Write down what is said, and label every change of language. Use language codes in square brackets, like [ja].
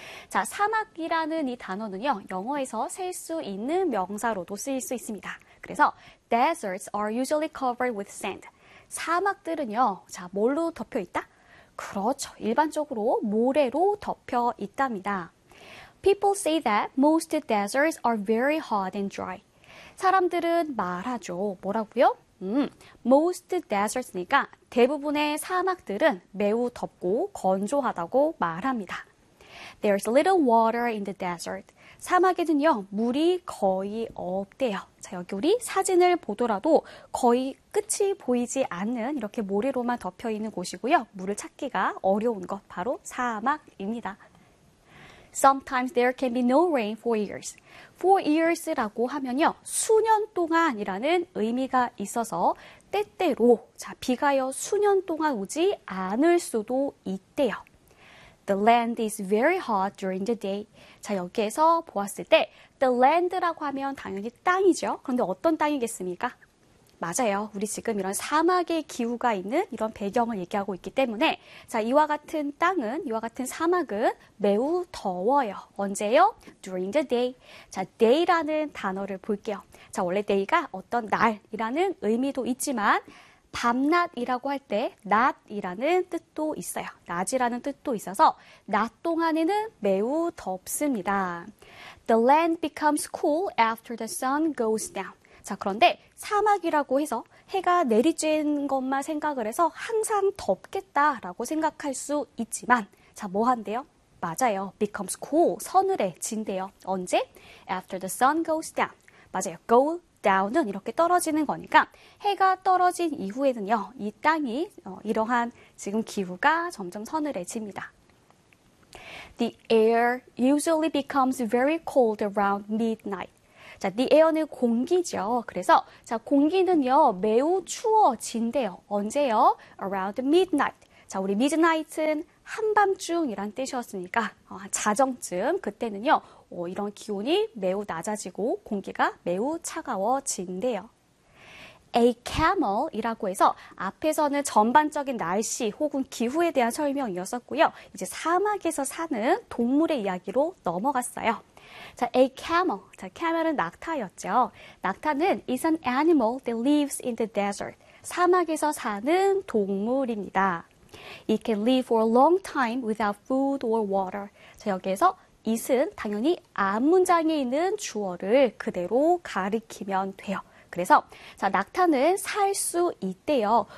[ko] 자, 사막이라는 이 단어는요. 영어에서 셀수 있는 명사로도 쓰일 수 있습니다. 그래서 [en] deserts are usually covered with sand. [ko] 사막들은요. 자, 뭘로 덮여 있다? 그렇죠. 일반적으로 모래로 덮여 있답니다. [en] People say that most deserts are very hot and dry. [ko] 사람들은 말하죠. 뭐라고요? [en] Most deserts [ko] 니까 대부분의 사막들은 매우 덥고 건조하다고 말합니다. [en] There's little water in the desert. [ko] 사막에는요, 물이 거의 없대요. 자, 여기 우리 사진을 보더라도 거의 끝이 보이지 않는 이렇게 모래로만 덮여 있는 곳이고요. 물을 찾기가 어려운 곳, 바로 사막입니다. [en] Sometimes there can be no rain for years. For years [ko] 라고 하면요, 수년 동안이라는 의미가 있어서 때때로, 자, 비가요, 수년 동안 오지 않을 수도 있대요. [en] The land is very hot during the day. [ko] 자, 여기에서 보았을 때, the land라고 하면 당연히 땅이죠. 그런데 어떤 땅이겠습니까? 맞아요. 우리 지금 이런 사막의 기후가 있는 이런 배경을 얘기하고 있기 때문에, 자, 이와 같은 땅은, 이와 같은 사막은 매우 더워요. 언제요? [en] During the day. [ko] 자, day라는 단어를 볼게요. 자, 원래 day가 어떤 날이라는 의미도 있지만, 밤낮이라고 할 때, night이라는 뜻도 있어요. 낮이라는 뜻도 있어서, 낮 동안에는 매우 덥습니다. [en] The land becomes cool after the sun goes down. [ko] 자, 그런데 사막이라고 해서 해가 내리쬐는 것만 생각을 해서 항상 덥겠다라고 생각할 수 있지만, 자, 뭐 한대요? 맞아요. [en] becomes cool. [ko] 서늘해진대요. 언제? [en] After the sun goes down. [ko] 맞아요. go down은 이렇게 떨어지는 거니까 해가 떨어진 이후에는요. 이 땅이 이러한 지금 기후가 점점 서늘해집니다. [en] The air usually becomes very cold around midnight. [ko] 자, the air는 공기죠. 그래서, 자, 공기는요, 매우 추워진대요. 언제요? [en] Around midnight. [ko] 자, 우리 midnight은 한밤중이란 뜻이었으니까, 자정쯤, 그때는요, 이런 기온이 매우 낮아지고 공기가 매우 차가워진대요. A camel이라고 해서 앞에서는 전반적인 날씨 혹은 기후에 대한 설명이었었고요. 이제 사막에서 사는 동물의 이야기로 넘어갔어요. 자, A camel. 자, camel은 낙타였죠. 낙타는 [en] is an animal that lives in the desert. [ko] 사막에서 사는 동물입니다. [en] It can live for a long time without food or water. [ko] 자, 여기에서 it은 당연히 앞 문장에 있는 주어를 그대로 가리키면 돼요. 그래서 자, 낙타는 살수 있대요.